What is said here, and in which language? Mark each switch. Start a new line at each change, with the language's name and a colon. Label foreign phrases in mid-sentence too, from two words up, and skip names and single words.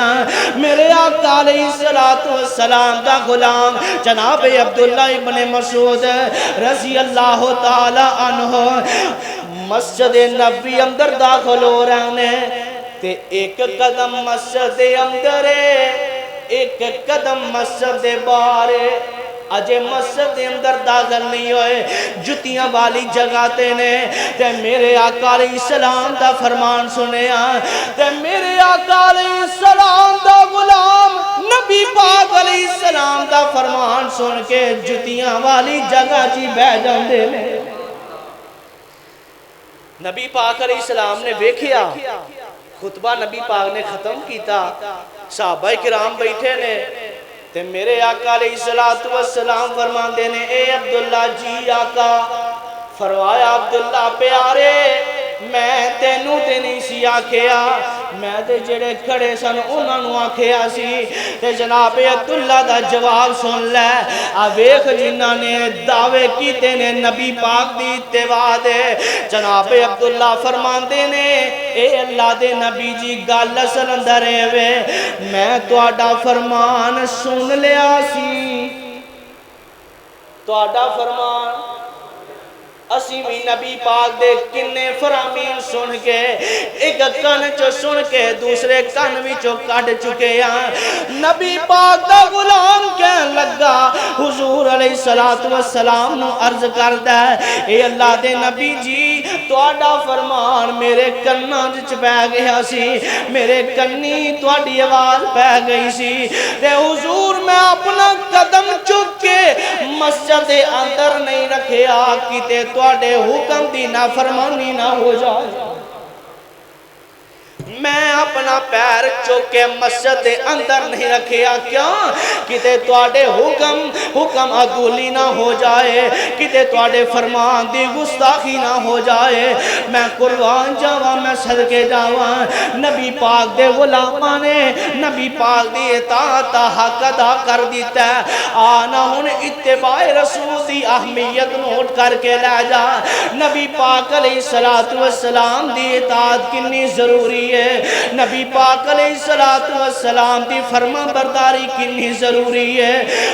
Punjabi: میرے آقا
Arabic: علیہ السلام
Punjabi: دا غلام جناب عبداللہ ابن مسعود
Arabic: رضی اللہ تعالی عنہ
Punjabi: مسجد نبوی اندر داخل ہو رہے ہیں تے ایک قدم مسجد اندر ایک قدم مسجد باہر، اجے مسجد اندر داخل نہیں ہوئے، جتیاں والی جگہ تے نے تے میرے آقا
Arabic: علیہ السلام
Punjabi: دا فرمان سنیا تے میرے آقا
Arabic: علیہ السلام
Punjabi: دا غلام نبی پاک علیہ السلام دا فرمان سن کے جتیاں والی جگہ جی بہ جاندے نے۔ نبی پاک
Arabic: علیہ السلام
Punjabi: نے دیکھیا خطبہ نبی پاک نے ختم کیتا، صحابہ کرام بیٹھے نے تے میرے آقا
Arabic: علیہ السلام
Punjabi: فرماندے نے اے عبداللہ جی آقا، فرمایا عبداللہ پیارے میں تینوں تے نہیں سی آکھیا، میں تے جڑے کھڑے سن انہاں نوں آکھیا سی تے جناب عبداللہ دا جواب سن لے، ویکھ جنہاں نے دعوے کیتے نے نبی پاک دی اتباع دے۔ جناب عبداللہ فرماندے نے اے اللہ دے نبی جی گل اصل اندر ہے میں تہاڈا فرمان سن لیا سی، تہاڈا فرمان اسی بھی نبی پاک دے کنے فرامین سن کے ایک کن چو سن کے دوسرے کن وچوں کٹ چکے ہیں۔ نبی پاک دا غلام کہن لگا حضور
Arabic: علیہ السلام
Punjabi: نو عرض کردا ہے اے اللہ دے نبی جی تہاڈا فرمان میرے کناں وچ پے گیا سی، میرے کنی تہاڈی آواز پے گئی سی تے حضور میں اپنا قدم چک کے مسجد اندر نہیں رکھیا کیتے تواڈے حکم دی نافرمانی نہ ہو جائے، میں اپنا پیر چوکے مسجد اندر نہیں رکھیا کیوں کتے تواڈے حکم عدولی نہ ہو جائے، کتے تواڈے فرمان دی گستاخی نہ ہو جائے۔ میں قربان جاواں، میں صدقے جاواں، نبی پاک دے غلاماں نے نبی پاک دی اطاعت دا حق ادا کر دیتا ہے۔ آنا ہن اتباع رسول دی اہمیت نوٹ کر کے لے جا، نبی پاک
Arabic: علیہ السلام
Punjabi: دی اطاعت کنی ضروری ہے، نبی پاک
Arabic: علیہ السلام
Punjabi: دی فرما برداری کنی ضروری ہے۔